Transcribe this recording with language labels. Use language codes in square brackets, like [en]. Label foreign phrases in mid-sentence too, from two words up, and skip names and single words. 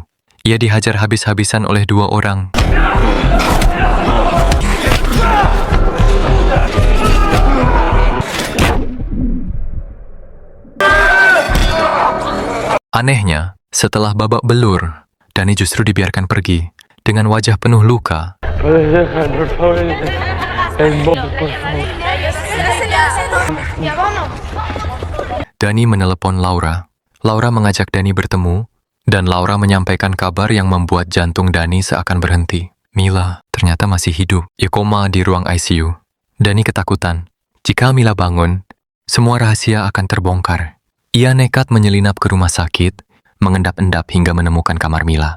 [id] Ia dihajar habis-habisan oleh 2 orang. Anehnya, setelah babak belur, Dani justru dibiarkan pergi dengan wajah penuh luka. [es] ¿Puedes dejar, por favor, el móvil, por favor? [id] Dani menelepon Laura. Laura mengajak Dani bertemu, dan Laura menyampaikan kabar yang membuat jantung Dani seakan berhenti. Mila ternyata masih hidup. Ia koma di ruang ICU. Dani ketakutan. Jika Mila bangun, semua rahasia akan terbongkar. Ia nekat menyelinap ke rumah sakit, mengendap-endap hingga menemukan kamar Mila.